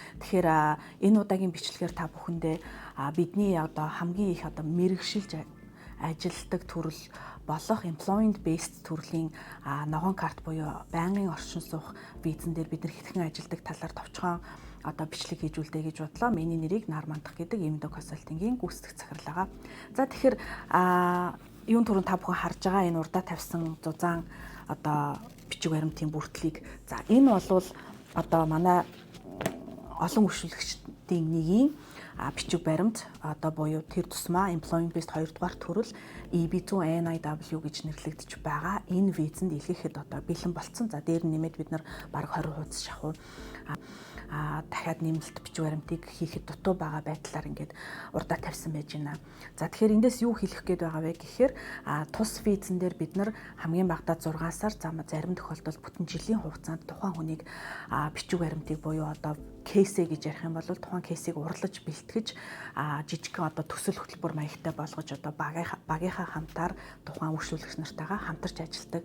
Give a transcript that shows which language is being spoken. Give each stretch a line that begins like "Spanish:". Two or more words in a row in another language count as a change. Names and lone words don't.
Mongolian: тэгэхээр энэ удаагийн бичлэгээр та бүхэндээ бидний одоо хамгийн их одоо мэрэгшилж ажилтдаг төрөл болох
English: employment based
Mongolian: төрлийн ногоон карт буюу байнгын оршин суух визэн дээр бид нар хэдхэн ажилдаг талаар товчхон одоо бичлэг хийж үлдээ гэж бодлоо. Миний нэрийг Нар Мандах гэдэг Emdo Consulting-ийн гүйцэтгэх захирал байгаа. За тэгэхээр юун түрүүнд та бүхэн харж байгаа энэ урдаа тавьсан зузаан одоо бичиг баримтын бүртлийг. За энэ бол одоо манай олон үйлчлэгчдийн нэгийн бичиг баримт одоо буюу тэр тусмаа
English: employment based
Mongolian: 2 дугаар төрөл EB2NIW гэж нэрлэгдэж байгаа. Энэ визэнд илгээхэд одоо бэлэн болцсон. За дээр нь нэмээд бид нар бараг 20 хуудас шахуу дахиад нэмэлт бичиг баримтыг хийхэд дутуу байгаа байдлаар ингээд урдаа тавьсан байж байна. За тэгэхээр эндээс юу хэлэх гээд байгаа вэ гэхээр тус визэн дээр бид нар хамгийн багадаа 6 сар зарим тохиолдолд бүтэн жилийн хугацаанд тухайн хүнийг бичиг баримтыг буюу одоо кейсэ гэж ярих юм бол тухайн кейсийг урлаж бэлтгэж жижигхэн одоо төсөл хөтөлбөр маягтай болгож одоо багийнхаа хамтаар тухайн үйлчлүүлэгч нартайгаа хамтарч ажилладаг.